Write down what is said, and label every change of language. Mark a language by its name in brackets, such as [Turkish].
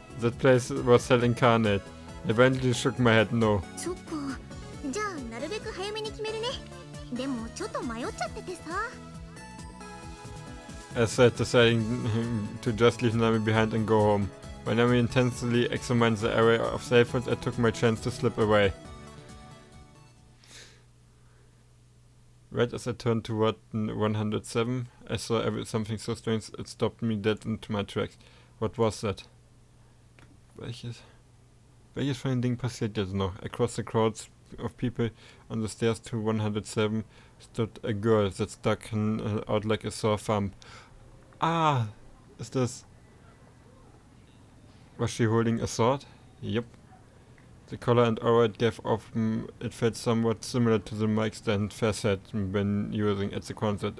[English] That place was selling Incarnate. I eventually shook my head no. [Japanese] そっか。じゃあなるべく早めに決めるね。でもちょっと迷っちゃっててさ。 [English] I said, deciding to just leave Nami behind and go home. When Nami intensely examined the area of cell phones, I took my chance to slip away. Right as I turned toward 107, I saw something so strange it stopped me dead into my tracks. What was that? [German] Welches von den Dingen passiert jetzt noch? [English] Across the crowds of people on the stairs to 107 stood a girl that stuck out like a sore thumb. Ah! Is this... Was she holding a sword? Yep. The color and aura it gave off, it felt somewhat similar to the mic stand Fez had been using at the concert.